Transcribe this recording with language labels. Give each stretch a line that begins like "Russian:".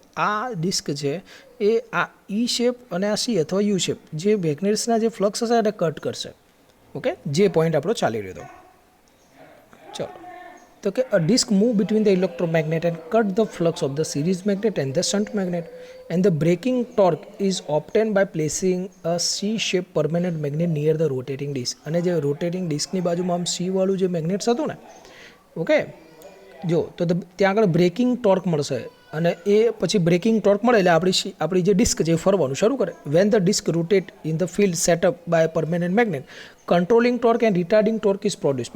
Gujarati: આ ડિસ્ક છે એ આ ઈ શેપ અને આ સી અથવા યુ શેપ જે મેગ્નેટ્સના જે ફ્લક્સ હશે એને કટ કરશે. ઓકે, જે પોઈન્ટ આપણો ચાલી રહ્યો હતો. ચલો, તો કે
English: a disc move between the electromagnet and cut the flux of the series magnet and the shunt magnet, and the braking torque is obtained by placing a C-shaped permanent magnet near the rotating disc.
Gujarati: અને જે rotating ડિસ્કની બાજુમાં આમ C વાળું જે મેગ્નેટ્સ હતું ને, okay, જો તો ત્યાં આગળ બ્રેકિંગ ટોર્ક મળશે અને એ પછી બ્રેકિંગ ટોર્ક મળે એટલે આપણી જે ડિસ્ક છે એ ફરવાનું શરૂ કરે.
English: When the disc rotate in the field set up by permanent magnet, controlling torque and retarding torque is produce.